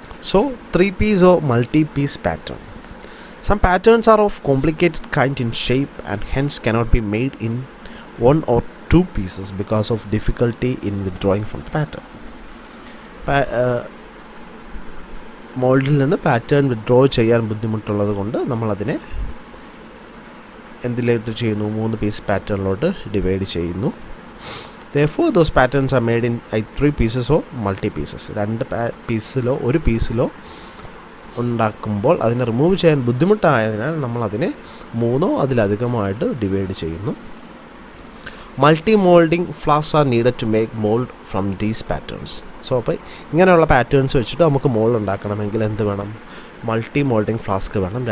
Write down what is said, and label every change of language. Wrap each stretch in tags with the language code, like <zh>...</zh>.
<en>So three piece or multi piece pattern. Some patterns are of complicated kind in shape and hence cannot be made in one or two pieces because of difficulty in withdrawing from the pattern.</en> <ml>മോൾഡിൽ നിന്ന് pattern withdraw ചെയ്യാൻ ബുദ്ധിമുട്ടുള്ളത് കൊണ്ട് നമ്മളതിനെ എന്തിലോട്ട് ചെയ്യുന്നു, മൂന്ന് piece പാറ്റേണിലോട്ട് divide ചെയ്യുന്നു.</ml> <en>Therefore those patterns are made in three pieces or multi pieces.</en> <ml>രണ്ട് പീസിലോ ഒരു പീസിലോ ഉണ്ടാക്കുമ്പോൾ അതിനെ റിമൂവ് ചെയ്യാൻ ബുദ്ധിമുട്ടായതിനാൽ നമ്മളതിനെ മൂന്നോ അതിലധികമായിട്ട് ഡിവൈഡ് ചെയ്യുന്നു.</ml> <en>Multi moulding flask are needed to make mould from these patterns.</en> <ml>So അപ്പോൾ ഇങ്ങനെയുള്ള പാറ്റേൺസ് വെച്ചിട്ട് നമുക്ക് മോൾഡ് ഉണ്ടാക്കണമെങ്കിൽ എന്ത് വേണം, മൾട്ടി മോൾഡിംഗ് ഫ്ലാസ്ക് വേണം.</ml>